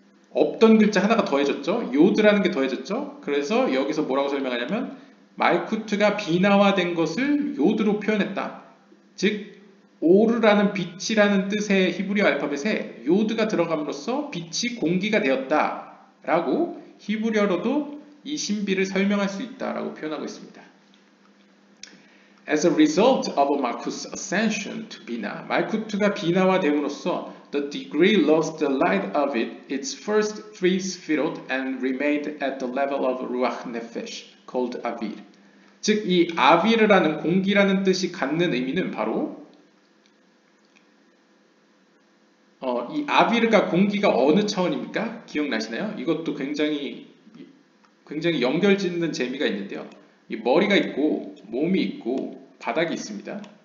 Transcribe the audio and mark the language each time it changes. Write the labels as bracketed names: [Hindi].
[Korean] 없던 글자 하나가 더해졌죠. 요드라는 게 더해졌죠. 그래서 여기서 뭐라고 설명하냐면 말쿠트가 비나화된 것을 요드로 표현했다. 즉 오르라는 빛이라는 뜻의 히브리어 알파벳에 요드가 들어감으로써 빛이 공기가 되었다 라고 히브리어로도 이 신비를 설명할 수 있다라고 표현하고 있습니다. [English] As a result of Malkuth's ascension to Bina, [Korean] 말쿠트가 비나화됨으로써 [English] the degree lost the light of its first three sefirot and remained at the level of Ruach Nefesh, called Avir. [Korean] 즉, 이 아비르라는 공기라는 뜻이 갖는 의미는 바로 이 아비르가 공기가 어느 차원입니까? 기억나시나요? 이것도 굉장히 연결짓는 재미가 있는데요. 이 머리가 있고 몸이 있고 바닥이 있습니다.